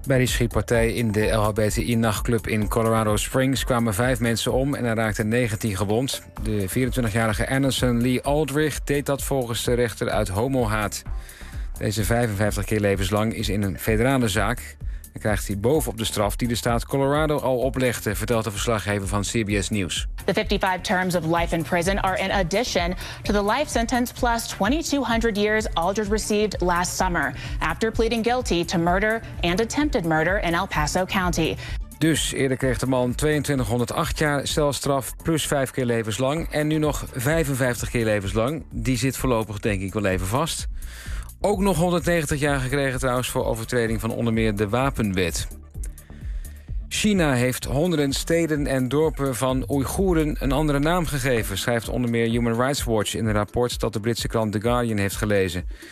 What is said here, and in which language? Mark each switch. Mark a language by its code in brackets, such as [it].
[nl] Bij die schietpartij in de LHBTI-nachtclub in Colorado Springs kwamen 5 mensen om en er raakten 19 gewond. De 24-jarige Anderson Lee Aldrich deed dat volgens de rechter uit homohaat. Deze 55 keer levenslang is in een federale zaak. Dan krijgt hij bovenop de straf die de staat Colorado al oplegde, vertelt de verslaggever van CBS News. [en] The 55 terms of life in prison are in addition to the life sentence plus 2200 years Aldridge received last summer after pleading guilty to murder and attempted murder in El Paso County. [nl] Dus eerder kreeg de man 2208 jaar celstraf plus 5 keer levenslang en nu nog 55 keer levenslang. Die zit voorlopig denk ik wel even vast. Ook nog 190 jaar gekregen trouwens voor overtreding van onder meer de wapenwet. China heeft honderden steden en dorpen van Oeigoeren een andere naam gegeven, schrijft onder meer Human Rights Watch in een rapport dat de Britse krant The Guardian heeft gelezen.